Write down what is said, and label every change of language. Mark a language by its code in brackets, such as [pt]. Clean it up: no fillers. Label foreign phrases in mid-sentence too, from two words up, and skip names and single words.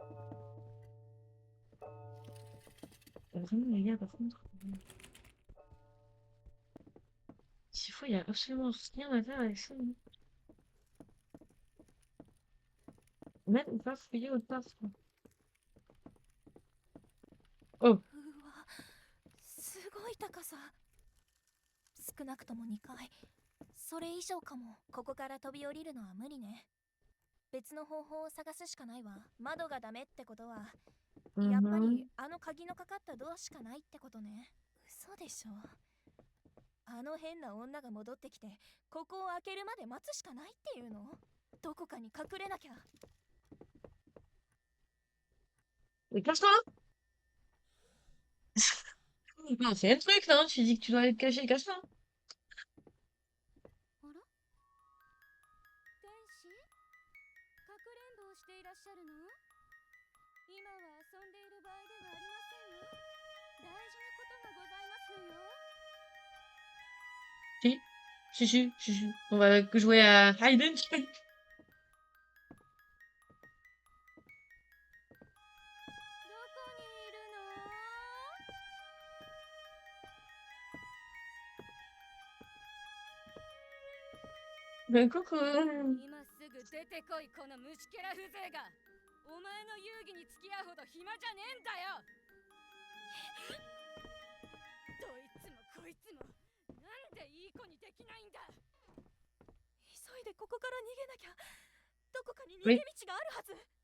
[fr] Vraiment, les gars, par contre. S'il faut, il y a absolument rien à faire avec ça. Hein. Mettre ou pas fouiller autre part. Quoi. Oh, [ja] うわすごい高さ。少なくとも2階、それ以上かも。ここから飛び降りるのは無理ね。別の方法を探すしかないわ。窓がダメってことはやっぱりあの鍵のかかったドアしかないってことね。嘘でしょ。あの変な女が戻ってきてここを開けるまで待つしかないっていうの。どこかに隠れなきゃ。 [fr] mais cache-toi! Non, c'est un truc, non? Tu dis que tu dois aller te cacher, cache-toi! [ja] あら天使かくれんぼをしていらっしゃるの。今は遊んでいる場合ではありませんよ。大事なことがございますのよ。 [fr] Si. On va jouer à [en] Hide and Seek. [ja] どこにいるの。 [fr] Ben, coucou! [ja] 今すぐ出てこい、この虫けら風情が。お前の遊戯に付き合うほど暇じゃねえんだよ。どいつもこいつもなんでいい子にできないんだ。急いでここから逃げなきゃ。どこかに逃げ道があるはず。